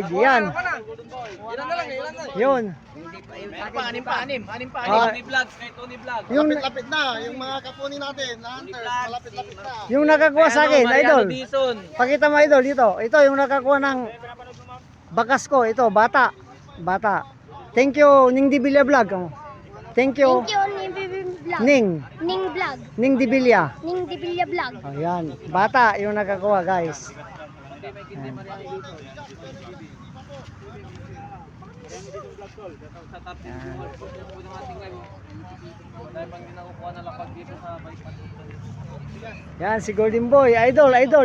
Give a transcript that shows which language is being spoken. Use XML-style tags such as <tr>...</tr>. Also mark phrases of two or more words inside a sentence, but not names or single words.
<tl>Yan. Yun. Anim pa. Tony Vlogs, kay Tony Vlog. Yung Lapit na, yung mga kapuni natin, na hunters, malapit-lapit na. yung nakakuha sa akin, idol. Dizon. Pakita mo, idol, dito. Ito yung nakakuha ng bakas ko. Ito, bata. Bata.</tl> <en>Thank you, Ning Dibilia Vlog. Oh. Thank you, Thank you, Ning Vlog. Ning. Ning Vlog. Ning Dibilia. Ning Dibilia Vlog.</en> <tl>Ayan. Bata yung nakakuha, guys. Ayan. Sa top 10 po ng ating live. Dahil pag nakukuha na lapag dito sa bypass. Yan, si Golden Boy. Idol, idol.</tl>